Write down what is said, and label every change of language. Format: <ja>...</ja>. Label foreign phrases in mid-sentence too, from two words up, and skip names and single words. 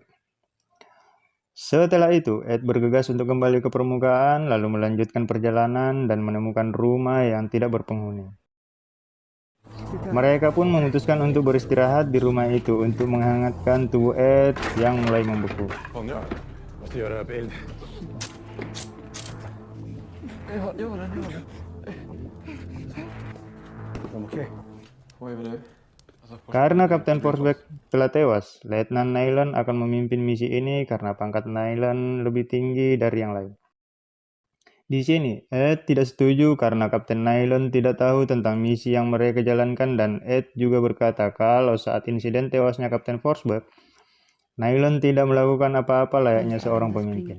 <id>Setelah itu, Ed bergegas untuk kembali ke permukaan lalu melanjutkan perjalanan dan menemukan rumah yang tidak berpenghuni. Mereka pun memutuskan untuk beristirahat di rumah itu untuk menghangatkan tubuh Ed yang mulai membeku.</id> <sv>Måste göra bild. Gör den. Okej. Vad är det?</sv> <id>Karena Kapten Forsberg telah tewas, Letnan Nyland akan memimpin misi ini karena pangkat Nyland lebih tinggi dari yang lain. Di sini, Ed tidak setuju karena Kapten Nyland tidak tahu tentang misi yang mereka jalankan dan Ed juga berkata kalau saat insiden tewasnya Kapten Forsberg, Nyland tidak melakukan apa-apa layaknya seorang pemimpin.</id>